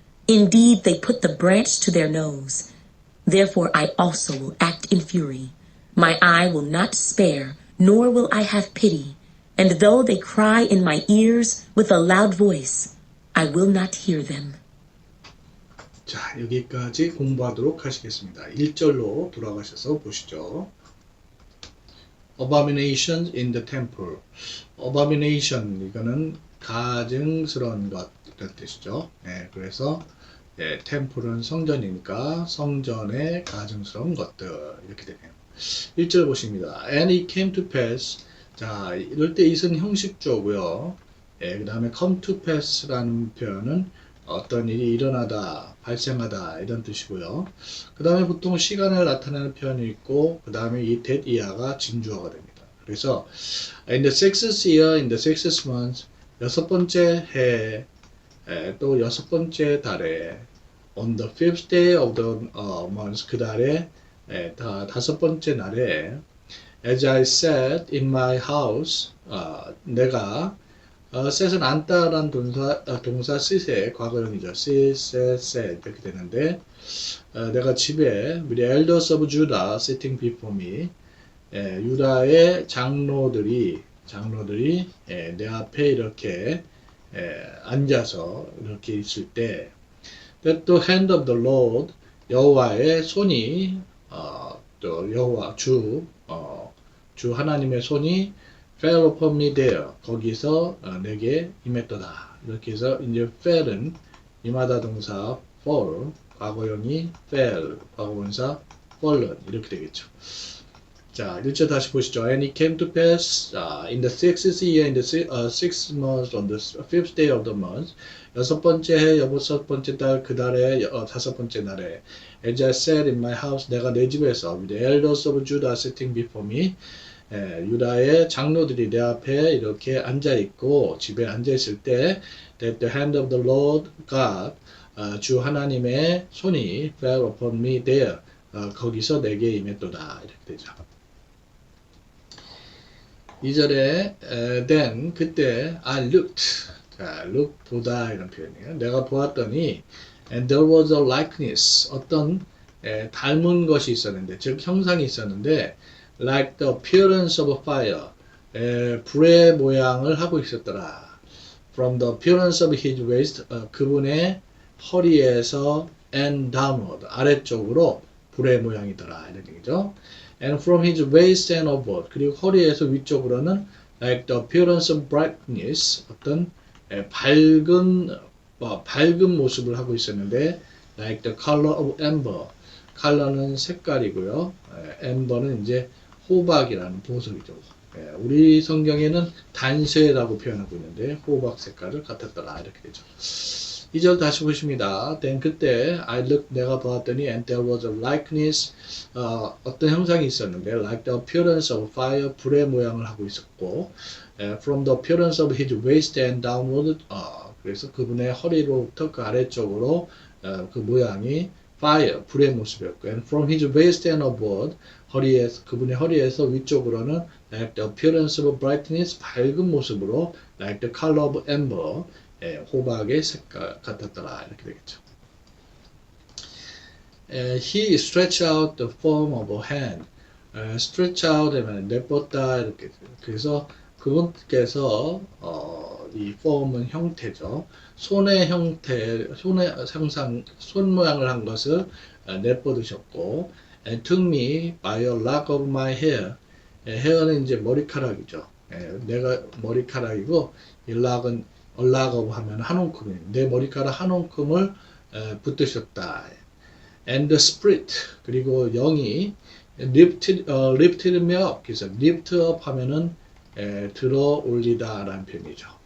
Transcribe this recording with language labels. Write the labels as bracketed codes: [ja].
[en] Indeed, they put the branch to their nose. Therefore I also will act in fury. My eye will not spare, nor will I have pity. And though they cry in my ears with a loud voice, I will not hear them. [ko] 자, 여기까지 공부하도록 하시겠습니다. 1절로 돌아가셔서 보시죠. [en] Abominations in the temple. [ko] Abomination, 이거는 가증스러운 것 이런 뜻이죠. 네, 그래서 템플은 성전이니까 성전의 가증스러운 것들 이렇게 되네요. 1절 보십니다. [en] And it came to pass. [ko] 자, 이럴 때 it은 형식조고요. 그 다음에 [en] come to pass [ko] 라는 표현은 어떤 일이 일어나다, 발생하다 이런 뜻이고요. 그 다음에 보통 시간을 나타내는 표현이 있고 그 다음에 이 that 이하가 진주어가 됩니다. [en] 그래서 in the sixth year, in the sixth month, [ko] 여섯 번째 해, 또 여섯 번째 달에 [en] on the fifth day of the month, [ko] 그 달에 다섯 번째 날에 [en] as I sat in my house, 내가 [ko] set은 앉다란 동사 sit의 과거형이죠. sit, sat, sat 이렇게 되는데 내가 집에 우리 [en] elders of Judah sitting before me [ko] 유다의 장로들이 내 앞에 이렇게 앉아서 이렇게 있을 때 [en] that the hand of the Lord [ko] 여호와의 손이 또 여호와 주 하나님의 손이 [en] fell upon me there [ko] 거기서 내게 임했도다. 이렇게 해서 이제 fell은 임하다 동사 fall 과거형이 fell 과거분사 fallen 이렇게 되겠죠. 자, 1절 다시 보시죠. [en] And it came to pass in the sixth year, in the sixth month, on the fifth day of the month, [ko] 여섯 번째 해, 여섯 번째 달, 그 달에 다섯 번째 날에, [en] as I sat in my house, 내가 내 집에서, with the elders of Judah sitting before me, [ko] 유다의 장로들이 내 앞에 이렇게 앉아 있고 집에 앉아 있을 때, [en] that the hand of the Lord God, 주 하나님의 손이 fell upon me there, 거기서 내게 임했도다 이렇게 되죠. [ko] 2절에 then 그때 [en] I looked [ko] 자 look 보다 이런 표현이에요. 내가 보았더니 [en] and there was a likeness [ko] 어떤 닮은 것이 있었는데 즉 형상이 있었는데 [en] like the appearance of a fire [ko] 불의 모양을 하고 있었더라. [en] From the appearance of his waist [ko] 그분의 허리에서 [en] and downward [ko] 아래쪽으로 불의 모양이더라 이런 얘기죠. [en] And from his waist and upward [ko] 그리고 허리에서 위쪽으로는 [en] like the appearance of brightness [ko] 어떤 밝은 모습을 하고 있었는데 [en] like the color of amber color는 색깔이고요. [ko] amber는 이제 호박이라는 보석이죠. 우리 성경에는 단쇠라고 표현하고 있는데 호박 색깔을 같았더라 이렇게 되죠. 2절 다시 보십니다. [en] then 그때 I looked 내가 보았더니 and there was a likeness [ko] 어떤 형상이 있었는데 [en] like the appearance of fire [ko] 불의 모양을 하고 있었고 [en] from the appearance of his waist and downward 그래서 그분의 허리로부터 그 아래쪽으로 [ko] 그 모양이 [en] fire 불의 모습이었고 and from his waist and upward [ko] 허리에서 그분의 허리에서 위쪽으로는 [en] like the appearance of brightness 밝은 모습으로 like the color of amber [ko] 호박의 색깔 같았더라 이렇게 되겠죠. [en] He stretched out the form of a hand. [ko] stretch out 하면 내뻗다 이렇게 그래서 그분께서 이 form은 형태죠. 손의 형태, 손의 형상, 손 모양을 한 것을 내뻗으셨고, [en] and took me by a lock of my hair. [ko] hair는 이제 머리카락이죠. 내가 머리카락이고, 이 lock은 a lock of 하면 한 움큼이에요. 내 머리카락 한 움큼을 붙드셨다. [en] And the spirit [ko] 그리고 영이 [en] lifted me up. [ko] 그래서 lift up 하면은 들어 올리다 라는 표현이죠.